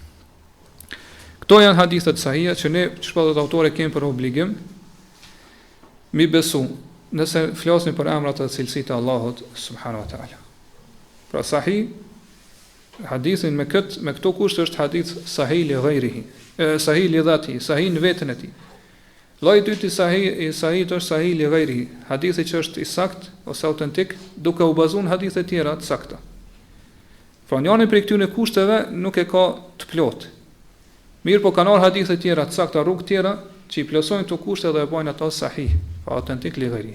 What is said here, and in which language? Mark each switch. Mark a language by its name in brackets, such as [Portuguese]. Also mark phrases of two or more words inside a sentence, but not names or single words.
[Albanian] Këto janë hadithet sahija që ne, çfarë autorë kemi për obligim mi besu, nëse flasim për emrat e cilësitë të Allahut [Arabic] سبحانه وتعالى. [Albanian] Pra sahih, hadithin me këto kushte është hadith [Arabic] صحيح لغيره, صحيح لذاته, [Albanian] sahih në veten e tij. Lloji i dytë i sahih është [Arabic] صحيح لغيره, [Albanian] hadithi që është i sakt ose autentik, duke u bazuar në hadithe tjera të sakta. Pra njëri prej këtyre kushteve nuk e ka të plot. Mirë po kanë hadithe tjera të sakta, rrugë tjera që i plotësojnë këto kushte dhe e bajnë ato sahih, pa autentik [Arabic] لغيره.